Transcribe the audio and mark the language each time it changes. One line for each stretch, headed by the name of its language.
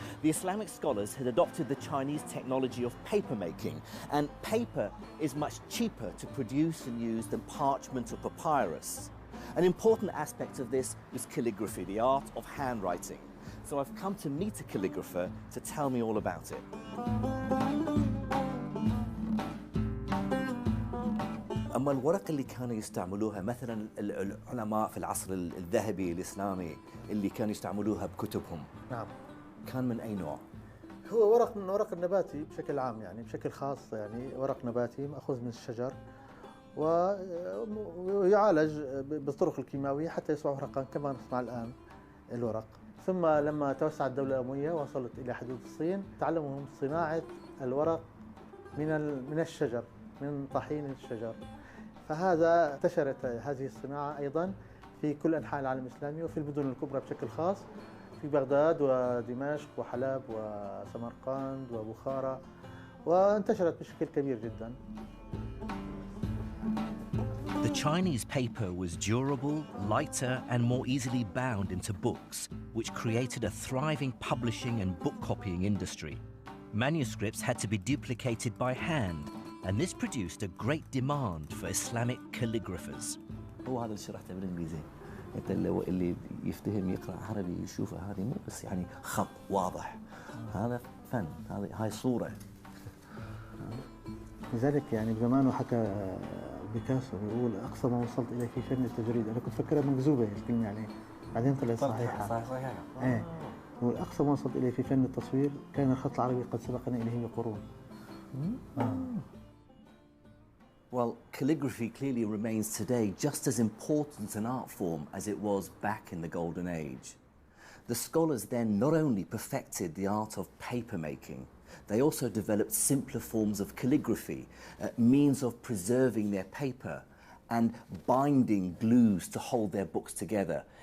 English: The Islamic scholars had adopted the Chinese technology of paper making, and paper is much cheaper to produce and use than parchment or papyrus. An important aspect of this was calligraphy, the art of handwriting. So I've come to meet a calligrapher to tell me all about it.
Arabic: أما الورق اللي كانوا يستعملوها مثلا العلماء في العصر الذهبي الإسلامي اللي كانوا يستعملوها بكتبهم. نعم. كان من أي نوع؟ هو ورق من ورق النباتي بشكل عام، يعني بشكل خاص، يعني ورق نباتي مأخوذ من الشجر ويعالج بالطرق الكيماوية حتى يصبح ورقا كما نصنع الآن الورق. ثم لما توسعت الدولة الأموية وصلت إلى حدود الصين، تعلموا صناعة الورق من الشجر، من طحين الشجر. فهذا انتشرت هذه الصناعة أيضا في كل أنحاء العالم الإسلامي وفي المدن الكبرى بشكل خاص، في بغداد ودمشق وحلب وسمرقند وبخارى، وانتشرت بشكل كبير جدا.
English: The Chinese paper was durable, lighter, and more easily bound into books, which created a thriving publishing and book copying industry. Manuscripts had to be duplicated by hand, and this produced a great demand for Islamic calligraphers.
Arabic: هو هذا اللي شرحته بالإنجليزي. أنت اللي يفتهم يقرأ عربي يشوف هذه مو بس يعني خط واضح. هذا فن، هاي صورة. لذلك يعني بزمانه حكى بيكاسو يقول أقصى ما وصلت إليه في فن التجريد. أنا كنت فكرها مكذوبة الكلمة يعني، بعدين طلعت صحيحة. صحيحة. إيه. يقول أقصى ما وصلت إليه في فن التصوير كان الخط العربي قد سبقنا إليه بقرون.
English: Well, calligraphy clearly remains today just as important an art form as it was back in the Golden Age. The scholars then not only perfected the art of paper making, they also developed simpler forms of calligraphy, means of preserving their paper and binding glues to hold their books together.